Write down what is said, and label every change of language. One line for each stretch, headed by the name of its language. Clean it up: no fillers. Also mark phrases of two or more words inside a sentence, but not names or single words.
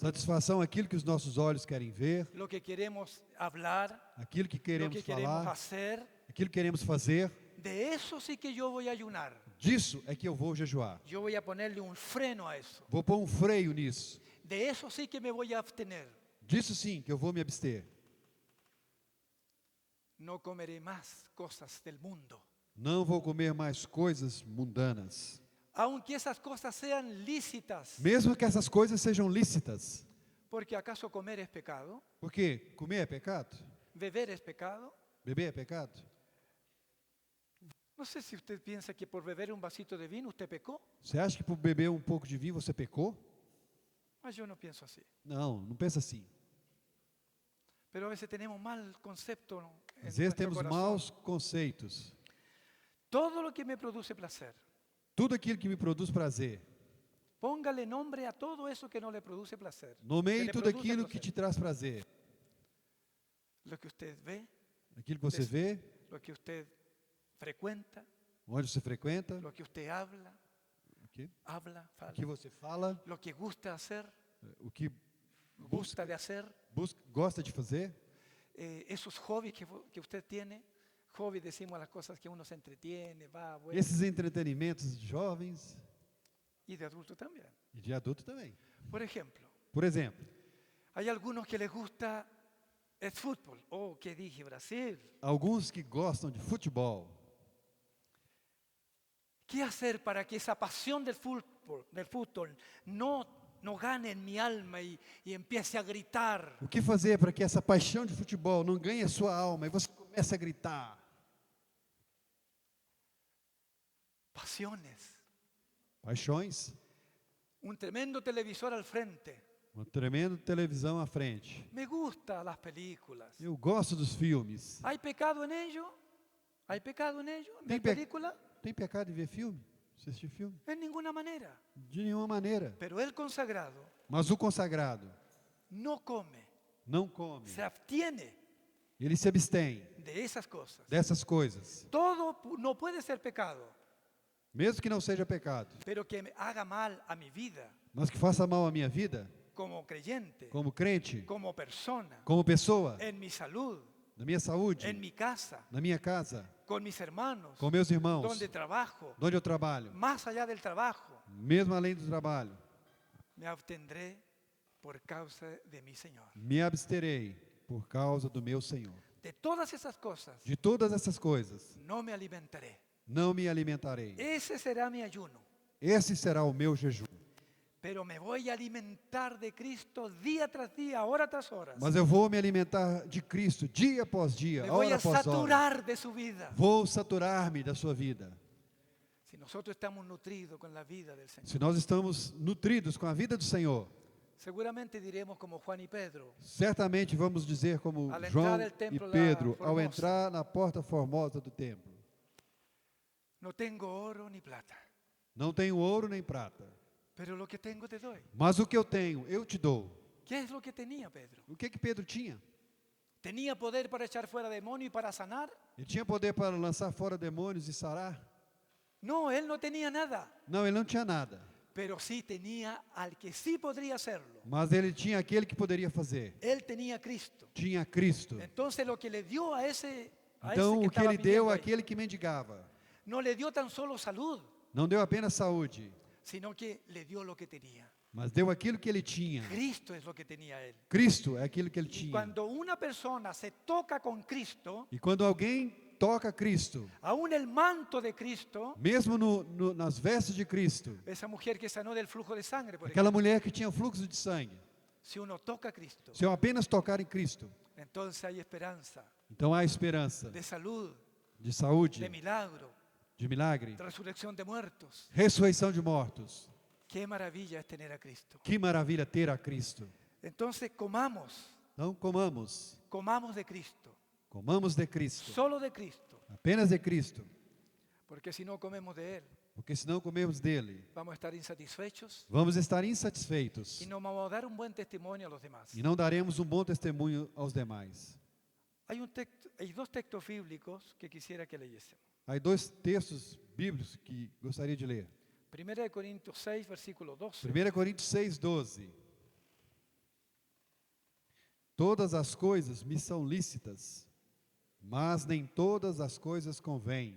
Portuguese: satisfação àquilo que os nossos olhos querem ver,
Spanish: lo que queremos hablar,
Portuguese: aquilo que
Spanish: lo queremos que queremos
Portuguese: falar,
Spanish: hacer.
Portuguese: aquilo que queremos fazer.
Spanish: De eso sí que yo voy a ayunar.
Portuguese: Disso é que eu vou jejuar.
Spanish: Yo voy a ponerle un freno a eso.
Portuguese: Vou pôr um freio nisso.
Spanish: De eso sí que me voy a abstener.
Portuguese: Disso sim que eu vou me abster.
Spanish: No comeré más cosas del mundo.
Portuguese: Não vou comer mais coisas mundanas.
Spanish: Aunque esas cosas sean lícitas.
Portuguese: Mesmo que essas coisas sejam lícitas.
Spanish: Porque ¿acaso comer es pecado?
Portuguese: Porque comer é pecado?
Spanish: ¿Beber es pecado?
Portuguese: Beber é pecado?
Spanish: No sé si usted piensa que por beber un vasito de vino usted pecó.
Portuguese: Você acha que por beber um pouco de vinho você pecou?
Spanish: Mas yo no pienso así.
Portuguese: Não, não pensa assim.
Spanish: Pero a veces tenemos mal concepto en
Portuguese: Às vezes
Spanish: nuestro
Portuguese: temos
Spanish: corazón.
Portuguese: maus conceitos.
Spanish: Todo lo que me produce placer,
Portuguese: Tudo aquilo que me produz prazer.
Spanish: póngale nombre a todo eso que no le produce placer. que
Portuguese: Nomeie
Spanish: le
Portuguese: tudo
Spanish: produce
Portuguese: aquilo que
Spanish: placer.
Portuguese: te traz prazer.
Spanish: Lo que usted ve,
Portuguese: Aquilo que você vê,
Spanish: lo que usted frecuenta,
Portuguese: onde você frequenta,
Spanish: lo que usted habla,
Portuguese: o que fala, você fala,
Spanish: lo que gusta hacer,
Portuguese: o que
Spanish: gusta de hacer,
Portuguese: gosta de fazer,
Spanish: esos hobbies que usted tiene. Hobby decimos las cosas que uno se entretiene, va, vuelve,
Portuguese: esses entretenimentos de jovens
Spanish: y de adulto también.
Portuguese: e de adulto também.
Spanish: Por ejemplo,
Portuguese: Por exemplo,
Spanish: hay algunos que les gusta el fútbol. Oh, ¿qué dije? Brasil.
Portuguese: alguns que gostam de futebol.
Spanish: ¿Qué hacer para que esa pasión del fútbol no gane en mi alma y empiece a gritar?
Portuguese: O que fazer para que essa paixão de futebol não ganhe a sua alma e você comece a gritar?
Spanish: Pasiones.
Portuguese: Paixões,
Spanish: Un tremendo televisor al frente.
Portuguese: uma tremenda televisão à frente.
Spanish: Me gustan las películas.
Portuguese: Eu gosto dos filmes.
Spanish: ¿Hay pecado en ello? ¿Hay pecado en ello? ¿En
Portuguese: Tem
Spanish: la película?
Portuguese: Tem pecado em ver filme? Assistir filme?
Spanish: En ninguna manera.
Portuguese: De nenhuma maneira.
Spanish: Pero el consagrado
Portuguese: Mas o consagrado
Spanish: no come,
Portuguese: não come.
Spanish: se abstiene
Portuguese: Ele se abstém
Spanish: de esas cosas.
Portuguese: dessas coisas.
Spanish: Todo no puede ser pecado,
Portuguese: Mesmo que não seja pecado,
Spanish: pero que me haga mal a mi vida
Portuguese: mas que faça mal à minha vida,
Spanish: como creyente,
Portuguese: como crente,
Spanish: como persona,
Portuguese: como pessoa,
Spanish: en mi salud,
Portuguese: na minha saúde,
Spanish: en mi casa,
Portuguese: na minha casa,
Spanish: con mis hermanos,
Portuguese: com meus irmãos,
Spanish: donde trabajo,
Portuguese: onde eu trabalho,
Spanish: más allá del trabajo,
Portuguese: mesmo além do trabalho,
Spanish: me abstendré por causa de mi Señor.
Portuguese: me absterei por causa do meu Senhor.
Spanish: de todas esas cosas,
Portuguese: de todas essas coisas,
Spanish: no me alimentaré.
Portuguese: não me alimentarei.
Spanish: Ese será mi ayuno.
Portuguese: Esse será o meu jejum.
Spanish: Pero me voy a alimentar de Cristo día tras día, hora tras hora.
Portuguese: Mas eu vou me alimentar de Cristo dia após dia,
Spanish: Me voy
Portuguese: hora
Spanish: a
Portuguese: após hora.
Spanish: saturar de su vida.
Portuguese: Vou saturar-me da sua vida.
Spanish: Si nosotros estamos nutridos con la vida del Señor,
Portuguese: Se nós estamos nutridos com a vida do Senhor,
Spanish: seguramente diremos como Juan y Pedro,
Portuguese: certamente vamos dizer como
Spanish: Al entrar
Portuguese: João
Spanish: del templo
Portuguese: e lá Pedro, ao formosa. entrar na porta formosa do templo.
Spanish: no tengo oro ni plata,
Portuguese: Não tenho ouro nem prata,
Spanish: pero lo que tengo te doy.
Portuguese: mas o que eu tenho, eu te dou.
Spanish: ¿Qué es lo que tenía Pedro?
Portuguese: O que Pedro tinha?
Spanish: ¿Tenía poder para echar fuera demonios y para sanar?
Portuguese: Ele tinha poder para lançar fora demônios e sarar?
Spanish: No, él no tenía nada,
Portuguese: Não, ele não tinha nada.
Spanish: pero sí tenía al que sí podría hacerlo.
Portuguese: Mas ele tinha aquele que poderia fazer.
Spanish: Él tenía a Cristo.
Portuguese: Tinha Cristo.
Spanish: Entonces lo que le dio a ese
Portuguese: Então,
Spanish: que
Portuguese: o que
Spanish: estaba
Portuguese: ele
Spanish: pidiendo
Portuguese: deu
Spanish: ahí,
Portuguese: àquele que mendigava,
Spanish: no le dio tan solo salud,
Portuguese: não deu apenas saúde,
Spanish: sino que le dio lo que tenía.
Portuguese: mas deu aquilo que ele tinha.
Spanish: Cristo es lo que tenía él.
Portuguese: Cristo é aquilo que ele
Spanish: Y
Portuguese: tinha.
Spanish: cuando una persona se toca con Cristo,
Portuguese: E quando alguém toca Cristo,
Spanish: aún el manto de Cristo,
Portuguese: mesmo nas vestes de Cristo,
Spanish: esa mujer que sanó del flujo de sangre, por
Portuguese: aquela
Spanish: ejemplo,
Portuguese: mulher que tinha fluxo de sangue,
Spanish: si uno toca a Cristo,
Portuguese: se eu apenas tocar em Cristo,
Spanish: entonces hay esperanza
Portuguese: então há esperança
Spanish: de salud,
Portuguese: de saúde,
Spanish: de milagro,
Portuguese: de milagre,
Spanish: de resurrección de muertos.
Portuguese: ressurreição de mortos.
Spanish: Qué maravilla es tener a Cristo.
Portuguese: Que maravilha ter a Cristo.
Spanish: Entonces comamos,
Portuguese: Então
Spanish: comamos de Cristo,
Portuguese: comamos de Cristo,
Spanish: solo de Cristo,
Portuguese: apenas de Cristo,
Spanish: porque si no comemos de Él,
Portuguese: porque se não comermos dele,
Spanish: vamos a estar insatisfechos
Portuguese: vamos estar insatisfeitos
Spanish: y no vamos a dar un buen testimonio a los demás.
Portuguese: e não daremos um bom testemunho aos demais.
Spanish: Hay dos textos bíblicos que quisiera que leyésemos.
Portuguese: Há dois textos bíblicos que gostaria de ler.
Spanish: 1 Corintios 6, versículo 12.
Portuguese: 1 Coríntios 6:12. Todas as coisas me são lícitas, mas nem todas as coisas convêm.